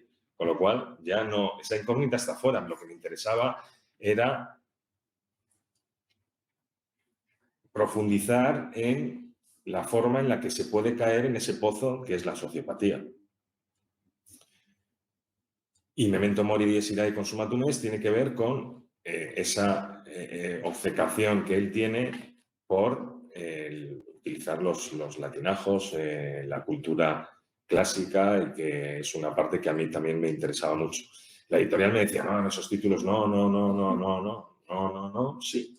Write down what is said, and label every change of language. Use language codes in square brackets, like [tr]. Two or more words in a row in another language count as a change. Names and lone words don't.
[es] Con lo cual, ya no, esa incógnita está fuera. Lo que me interesaba era profundizar en la forma en la que se puede caer en ese pozo que es la sociopatía. Y Memento Mori dies irae consumatum est tiene que ver con esa obcecación que él tiene por utilizar los latinajos, la cultura clásica, y que es una parte que a mí también me interesaba mucho. La editorial me decía, no, en esos títulos no, sí.